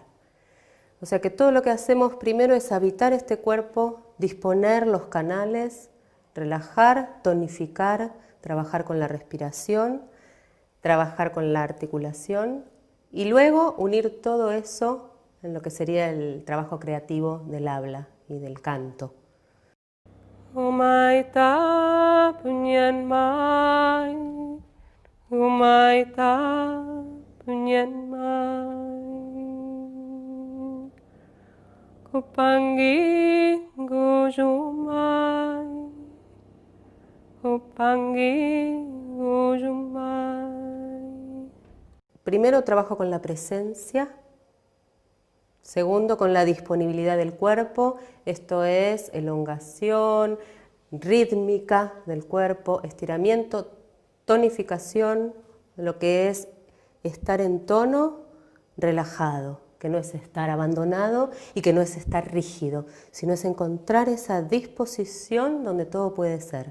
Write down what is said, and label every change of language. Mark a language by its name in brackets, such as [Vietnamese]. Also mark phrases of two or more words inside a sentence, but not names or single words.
[Spanish] O sea que todo lo que hacemos primero es habitar este cuerpo, disponer los canales, relajar, tonificar, trabajar con la respiración, trabajar con la articulación y luego unir todo eso en lo que sería el trabajo creativo del habla y del canto. Umaita punyanmai, umaita punyanmai, kupangi gujumai, kupangi gujumai. Primero trabajo con la presencia. Segundo, con la disponibilidad del cuerpo, esto es elongación, rítmica del cuerpo, estiramiento, tonificación, lo que es estar en tono relajado, que no es estar abandonado y que no es estar rígido, sino es encontrar esa disposición donde todo puede ser.